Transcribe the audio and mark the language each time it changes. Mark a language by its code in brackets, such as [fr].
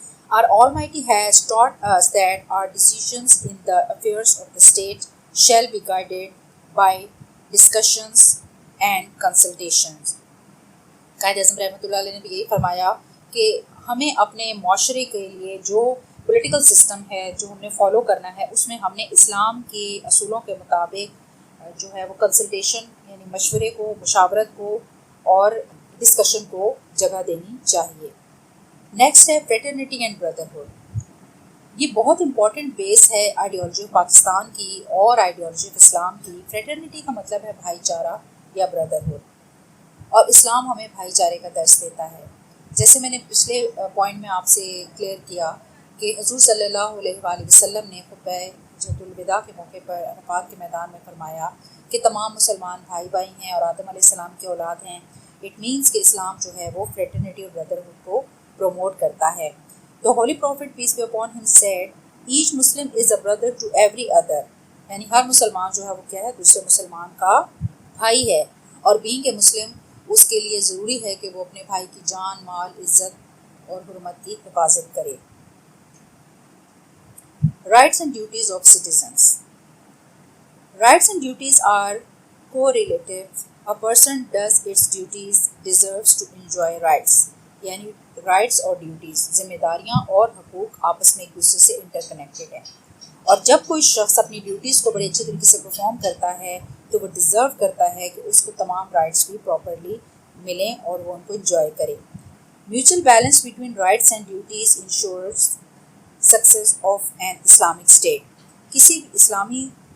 [en] Our Almighty has taught us that our decisions in the affairs of the state shall be guided by discussions and consultations. [ur] Quaid Azam رحمۃ اللہ علیہ نے بھی یہی فرمایا کہ ہمیں اپنے معاشرے کے لیے جو پولیٹیکل سسٹم ہے جو ہم نے فالو کرنا ہے، اس میں ہم نے اسلام کے اصولوں کے مطابق جو ہے وہ کنسلٹیشن یعنی مشورے کو، مشاورت کو اور ڈسکشن کو جگہ دینی چاہیے. نیکسٹ ہے [en] Fraternity and brotherhood. [ur] یہ بہت امپورٹنٹ بیس ہے [en] ideology of Pakistan [ur] کی اور [en] ideology of Islam [ur] کی. فریٹرنیٹی کا مطلب ہے بھائی چارہ یا بردرہڈ، اور اسلام ہمیں بھائی چارے کا درس دیتا ہے. جیسے میں نے پچھلے پوائنٹ میں آپ سے کلیئر کیا کہ حضور صلی اللہ علیہ وآلہ وسلم نے خطبہ حجۃ الوداع کے موقع پر عرفات کے میدان میں فرمایا کہ تمام مسلمان بھائی بھائی ہیں اور آدم علیہ السلام کی اولاد ہیں. [en] it means [ur] کہ اسلام جو ہے وہ فریٹرنیٹی اور بردرہڈ کو پروموٹ کرتا ہے. [en] The Holy Prophet peace be upon him said, each Muslim is a brother to every other. [ur] یعنی ہر مسلمان جو ہے وہ کیا ہے، دوسرے مسلمان کا بھائی ہے. اور بینگ کے مسلم اس کے لیے ضروری ہے کہ وہ اپنے بھائی کی جان، مال، عزت اور حرمت کی حفاظت کرے. [en] Rights and duties of citizens. Rights and duties are correlative. A person does its duties deserves to enjoy rights. [ur] یعنی رائٹس اور ڈیوٹیز، ذمہ داریاں اور حقوق آپس میں ایک دوسرے سے انٹر کنیکٹڈ ہیں. اور جب کوئی شخص اپنی ڈیوٹیز کو بڑے اچھے طریقے سے پرفارم کرتا ہے تو وہ ڈیزرو کرتا ہے کہ اس کو تمام رائٹس بھی پراپرلی ملیں اور وہ ان کو انجوائے کرے. [en] Mutual balance between rights and duties ensures success of an Islamic state. [ur] کسی بھی اسلامی